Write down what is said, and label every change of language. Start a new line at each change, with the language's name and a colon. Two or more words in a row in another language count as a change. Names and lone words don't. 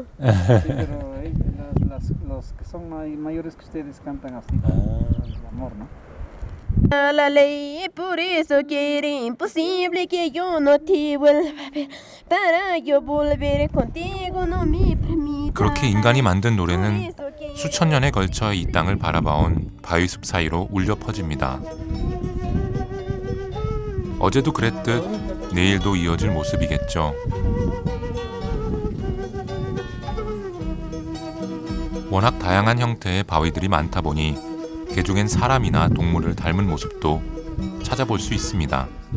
Spanish: Sí, pero los que son mayores que ustedes cantan así, el amor, ¿no? La ley, por eso quiere imposible que yo no te vuelva a ver. Para yo volver contigo no me permite.
Korean: 그렇게 인간이 만든 노래는 수천 년에 걸쳐 이 땅을 바라봐온 바위숲 사이로 울려 퍼집니다. 어제도 그랬듯 내일도 이어질 모습이겠죠. 워낙 다양한 형태의 바위들이 많다 보니 개중엔 사람이나 동물을 닮은 모습도 찾아볼 수 있습니다.